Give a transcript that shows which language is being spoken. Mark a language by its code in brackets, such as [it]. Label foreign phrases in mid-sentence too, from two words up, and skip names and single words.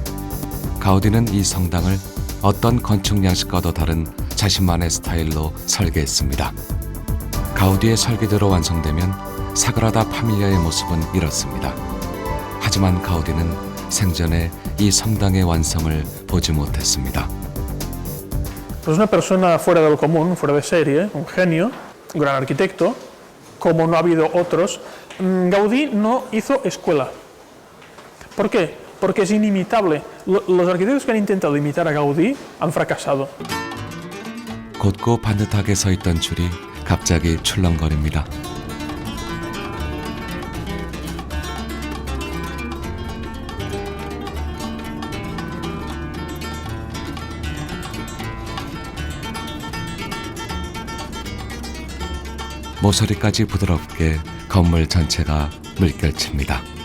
[ko] 가우디는 이 성당을 어떤 건축 양식과도 다른 자신만의 스타일로 설계했습니다. 가우디의 설계대로 완성되면 사그라다 파밀리아의 모습은 이렇습니다. 하지만 가우디는 생전에 이 성당의 완성을 보지 못했습니다. [es] Pues una persona fuera de lo común, fuera de serie, un genio, un gran arquitecto, como no ha habido otros. Gaudí no hizo escuela. ¿Por qué? Porque es inimitable. Los arquitectos que han intentado imitar a Gaudí han fracasado. [ko] 곧고 반듯하게 서 있던 줄이 갑자기 출렁거립니다. 모서리까지 부드럽게 건물 전체가 물결칩니다.